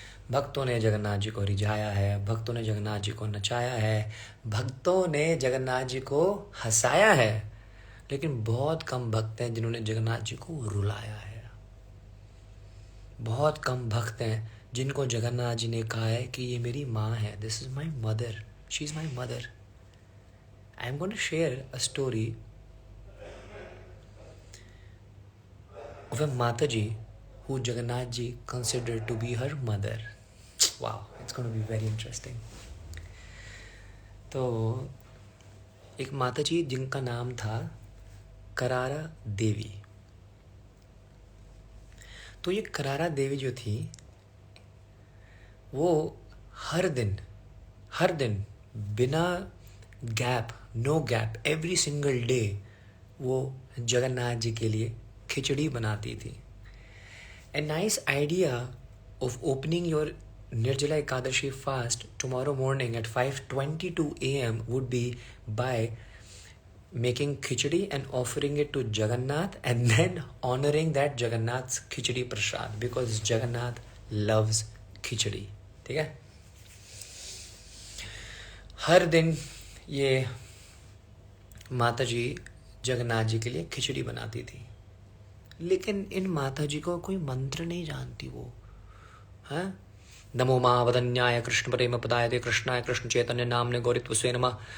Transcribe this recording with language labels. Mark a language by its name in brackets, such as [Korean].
[Hindi] भक्तों ने जगन्नाथ जी को रिझाया है, भक्तों ने जगन्नाथ जी को नचाया है, भक्तों ने जगन्नाथ जी को हंसाया है, लेकिन बहुत कम भक्त हैं जिन्होंने जगन्नाथ जी को रुलाया है। बहुत कम भक्त हैं जिनको जगन्नाथ जी ने कहा है कि ये मेरी माँ है, [English] this is my mother, [Hindi] she is my mother. [English] I am going to share a story of a Mataji who Jagannath ji considered to be her mother. Wow, it's going to be very interesting. [Hindi] तो एक माताजी जिनका नाम था करारा देवी. तो ये करारा देवी जो थी वो हर दिन बिना gap, [English] no gap, every single day [Hindi] वो जगन्नाथ जी के लिए खिचड़ी बनाती थी. [English] A nice idea of opening your Nirjala Ekadashi fast tomorrow morning at 5:22 a.m. would be by making khichdi and offering it to Jagannath and then honoring that Jagannath's khichdi prasad because Jagannath loves khichdi. [Hindi] ठीक है. हर दिन ये माता जी जगन्नाथ जी के लिए खिचड़ी बनाती थी, लेकिन इन माता जी को कोई मंत्र नहीं जानती वो. हाँ, [Sanskrit] नमो माँ वदन्याय कृष्ण प्रेम पदाय ते कृष्णाय कृष्ण चैतन्य नामने गौरित्व स्वे नमः.